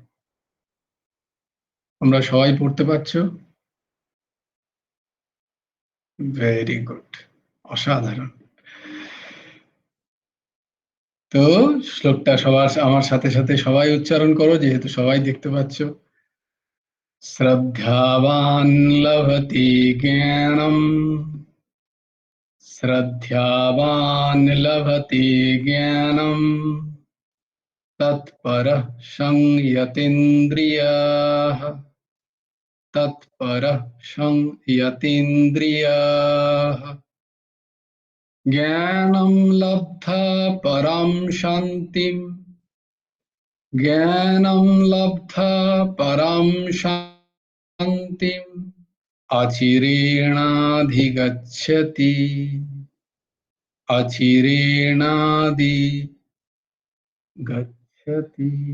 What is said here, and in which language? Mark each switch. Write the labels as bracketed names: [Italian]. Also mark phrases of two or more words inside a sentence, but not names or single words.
[Bangla] তোমরা সবাই পড়তে পারছো? [English] very good, [Bangla] অসাধারণ। তো শ্লোকটা সবার আমার সাথে সাথে সবাই উচ্চারণ করো, যেহেতু সবাই দেখতে পাচ্ছ। [Sanskrit] শ্রদ্ধাবান লভতে জ্ঞানম, শ্রদ্ধাবান লভতে জ্ঞানম, তৎপরঃ সংযতেন্দ্রিয়াঃ, তৎপরঃ সংযতেন্দ্রিয়াঃ। জ্ঞানম লব্ধা পরম শান্তিম, জ্ঞানম লব্ধা পরম শান্তিম অচিরেণাধিগচ্ছতি, অচিরেণাধিগচ্ছতি।